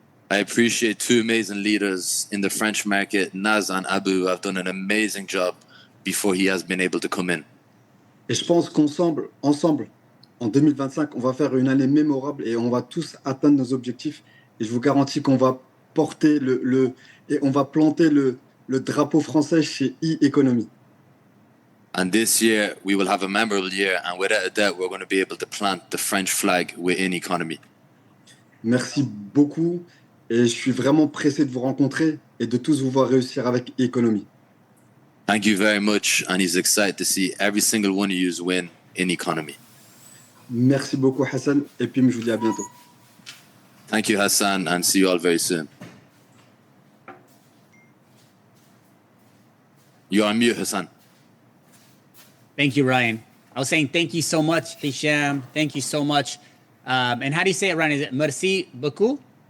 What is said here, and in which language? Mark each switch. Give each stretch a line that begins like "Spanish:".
English: I appreciate two amazing leaders in the French market. Naz and Abu have done an amazing job before he has been able to come in.
French: Et je pense qu'ensemble, en 2025, on va faire une année mémorable et on va tous atteindre nos objectifs. Et je vous garantis qu'on va porter et on va planter le drapeau français chez Eaconomy.
English: And this year, we will have a memorable year, and without a doubt, we're going to be able to plant the French flag within Economy.
French: Merci beaucoup et je suis vraiment pressé de vous rencontrer et de tous vous voir réussir avec Economy.
English: Thank you very much, and he's excited to see every single one of you win in Economy.
French: Merci beaucoup Hassan et puis je vous dis à bientôt.
English: Thank you, Hassan, and see you all very soon. You're on mute, Hassan. Thank you, Ryan. I was saying thank you so much, Hisham. Thank you so much. And how do you say it, Ryan? Is it
French: merci beaucoup?